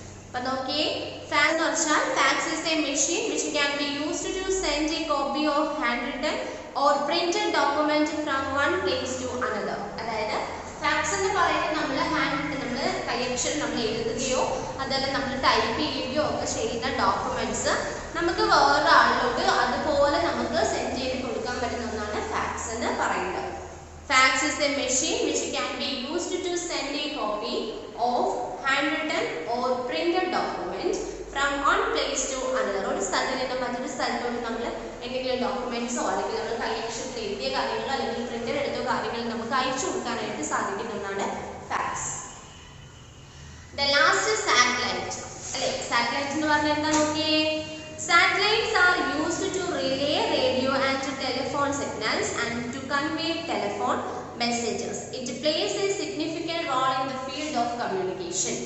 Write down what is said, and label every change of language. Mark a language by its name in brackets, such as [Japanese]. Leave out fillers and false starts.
[Malayalam] അപ്പൊ നോക്കിയേ, ഫാക്ട് എന്ന് വെച്ചാൽ [English] Fax is a machine which can be used to send a copy of hand written or printed document from one place to another. [Malayalam] അതായത് facts എന്ന് പറയുന്നത് നമ്മൾ കൈയക്ഷരം നമ്മൾ എഴുതുകയോ അതല്ല നമ്മൾ ടൈപ്പ് ചെയ്യുകയോ ഒക്കെ ചെയ്യുന്ന ഡോക്യുമെന്റ്സ് നമുക്ക് വേറൊരാളിലോട്ട് അതുപോലെ നമുക്ക് സെൻഡ് ചെയ്ത് കൊടുക്കാൻ പറ്റുന്ന ഒന്നാണ് ഫാക്ട്സ് എന്ന് പറയുന്നത്. [English] Fax is a machine which can be used to send a copy of handwritten or printed document from one place to another. [Malayalam] ഒരു സ്ഥലത്തിൽ നിന്ന് മറ്റൊരു സ്ഥലത്തോട്ട് നമ്മൾ എന്തെങ്കിലും ഡോക്യുമെന്റ്സോ അല്ലെങ്കിൽ നമ്മൾ കൈയക്ഷരത്തിൽ എഴുതിയ കാര്യങ്ങളോ അല്ലെങ്കിൽ പ്രിന്റർ എടുത്ത കാര്യങ്ങൾ നമുക്ക് അയച്ചു കൊടുക്കാനായിട്ട് സാധിക്കുന്നതാണ് fax. [English] The last is satellite. [Malayalam] അല്ലേ, സാറ്റലൈറ്റ് എന്ന് പറഞ്ഞാൽ എന്താ നോക്കിയേ? [English] Satellites are used to relay radio and telephone signals and to convey telephone messages. It plays a significant role in the field of communication.